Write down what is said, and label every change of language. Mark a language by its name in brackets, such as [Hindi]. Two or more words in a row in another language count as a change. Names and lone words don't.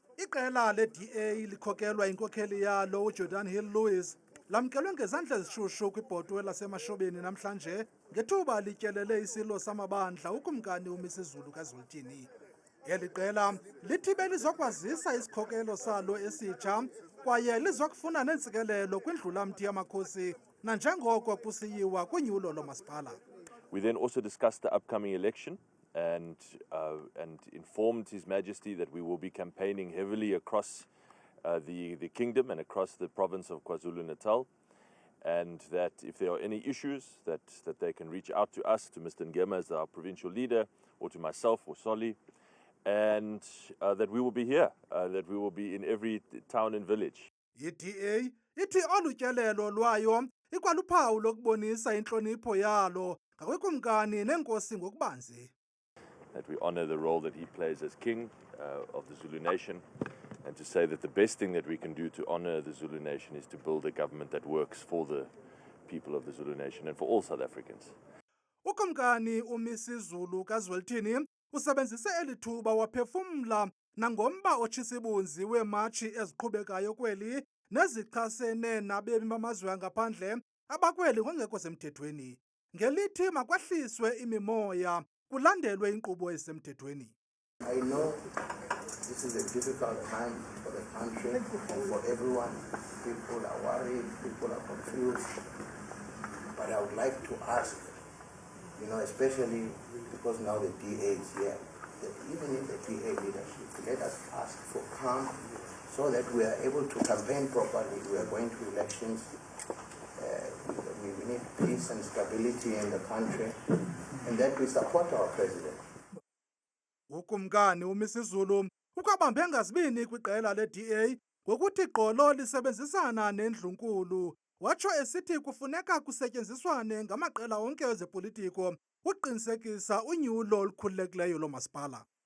[Xhosa] Iqela le-DA likhokelwa inkokheli yalo uJordan Hill Lewis lamkelwe ngezandla ezishushu kwibhotwe lasemashobeni namhlanje ngethuba lityelele isilo samabandla ukumkani uMisuzulu kaZwelithini. Eli qela lithi belizokwazisa isikhokelo salo esitsha kwaye lizokufuna neentsikelelo kwindlulamthi yamakhosi nanjengoko kusiyiwa kwinyulo lomasipala. [English] We then also discussed the upcoming election and informed His Majesty that we will be campaigning heavily across the kingdom and across the province of KwaZulu-Natal, and that if there are any issues that they can reach out to us, to Mr. Ngema as our provincial leader, or to myself or Soli, and that we will be here, that we will be in every town and village. [Xhosa] I-DA ithi olu tyelelo lwayo ikwaluphawu lokubonisa intlonipho yalo ngakwekumkani nenkosi ngokubanzi. [English] That we honor the role that he plays as king of the Zulu nation, and to say that the best thing that we can do to honor the Zulu nation is to build a government that works for the people of the Zulu nation and for all South Africans. [Xhosa] Ukumkani uMisuzulu kaZwelithini usebenzise eli thuba waphefumla nangomba otshisibunzi weematshi eziqhubekayo kweli nezichasene nabemi bamazwe angaphandle abakweli ngokungekho semthethweni. Ngelithi makwahliswe imimoya kulandelwe inkqubo ezisemthethweni. [English] I know this is a difficult time for the country and for everyone. People are worried, people are confused. But I would like to ask, especially because now the DA is here, that even in the DA leadership, let us ask for calm so that we are able to campaign properly. We are going to elections. We need peace and stability in the country, and that we support our president. [Xhosa] Ukumkani uMisuzulu ukwabambe ngazibini kwiqela le-DA ngokuthi gqolo lisebenzisana nendlunkulu. Watsho esithi kufuneka kusetyenziswane ngamaqela onke ezepolitiko ukuqinisekisa unyulo olukhululekileyo lomasipala.